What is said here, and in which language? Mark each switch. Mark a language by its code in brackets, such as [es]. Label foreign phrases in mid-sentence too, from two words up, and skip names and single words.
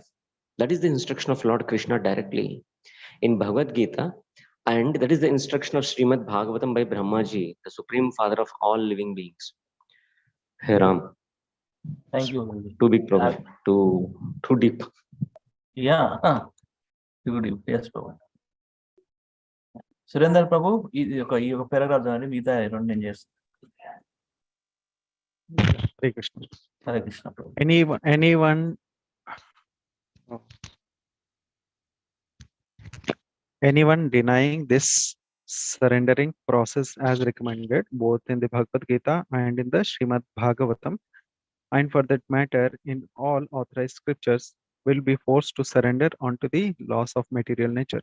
[en] That is the instruction of Lord Krishna directly in Bhagavad Gita, and that is the instruction of Srimad Bhagavatam by Brahmaji, the supreme father of all living beings. Hey Ram, Thank you, Guruji. too big problem, too deep. Yeah, too deep. Yes, Prabhu. [te] సురేందర్ ప్రభు ఈ ఒక పారాగ్రాఫ్ చదవండి, మిగతా రెండు నేను చేస్తాను. Hare Krishna. హరే కృష్ణ ప్రభు. [en] Anyone denying this surrendering process as recommended both in the Bhagavad Gita and in the Srimad Bhagavatam, and for that matter in all authorized scriptures, will be forced to surrender onto the laws of material nature.